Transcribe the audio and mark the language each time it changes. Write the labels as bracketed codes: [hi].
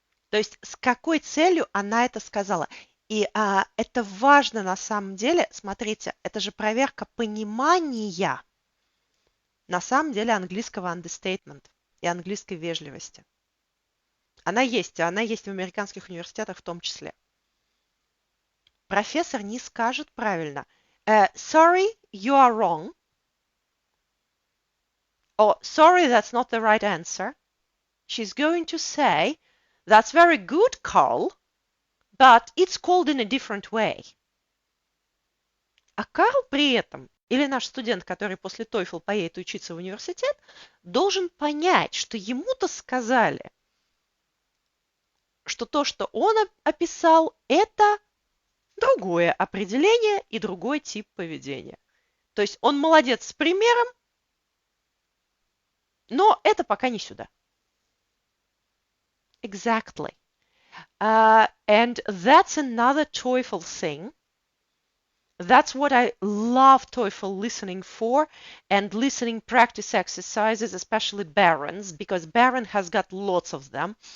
[ru] То есть с какой целью она это сказала. И это важно на самом деле. Смотрите, это же проверка понимания на самом деле английского understatement и английской вежливости. Она есть в американских университетах в том числе. Профессор не скажет правильно [en] sorry, you are wrong. Or sorry, that's not the right answer. She's going to say, that's very good, Carl, but it's called in a different way. [ru] А Карл при этом, или наш студент, который после TOEFL поедет учиться в университет, должен понять, что ему-то сказали, что то, что он описал, это другое определение и другой тип поведения. То есть он молодец с примером, но это пока не сюда. [en] Exactly. And that's another TOEFL thing. That's what I love TOEFL listening for and listening practice exercises, especially Barron's, because Barron has got lots of them.